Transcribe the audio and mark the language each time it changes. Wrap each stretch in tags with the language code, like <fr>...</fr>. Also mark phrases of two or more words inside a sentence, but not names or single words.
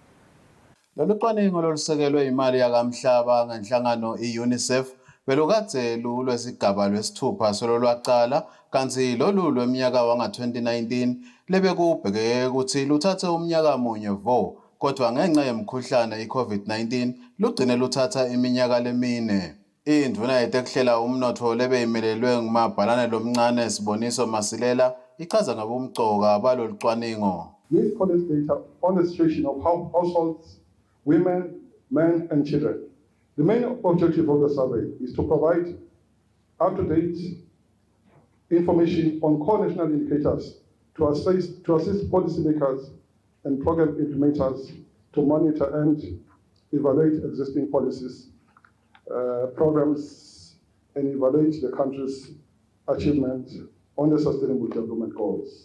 <ss>Lolu cwaningo lolusekelwe imali yakamhlaba ngenhlangano i-UNICEF belukadze lulwesigaba lwesithupha sololwaqala kanti lolu lweminyaka wanga-2019 lebekubheke ukuthi luthathe umnyaka munye vo kodwa ngenxa yemkhuhlane i-COVID-19 lugcine luthatha iminyaka lemine. Indvuna yetekuhlela umnotfo lebeyimelelwe ngumabhalane lomncane Siboniso Masilela ichaza ngabomcoka balolu cwaningo.</ss> <en>This collects data on the situation of households, women, men and children. The main objective of the survey is to provide up-to-date information on core national indicators to assist policymakers and program implementers to monitor and evaluate existing policies, programs, and evaluate the country's achievement on the Sustainable Development Goals.</en>